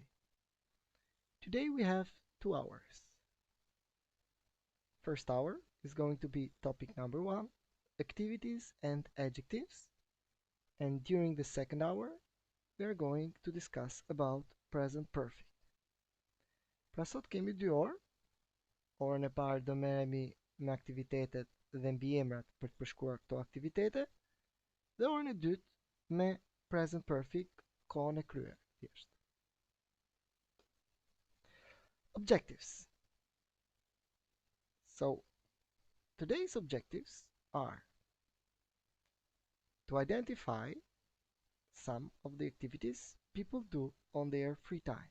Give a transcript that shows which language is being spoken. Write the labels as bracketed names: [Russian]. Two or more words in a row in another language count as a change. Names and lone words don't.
[English] Today we have 2 hours. First hour is going to be topic number 1, activities and adjectives. And during the second hour, we are going to discuss about present perfect. [Albanian] Pra sot kemi 2 orë. Orën e parë do merremi me aktivitetet dhe mbiemrat për të përshkruar këto aktivitete, dhe orën e dytë me [English] present perfect, [Albanian] kohën e kryer, thjesht. [English] Objectives. So, today's objectives are to identify some of the activities people do on their free time.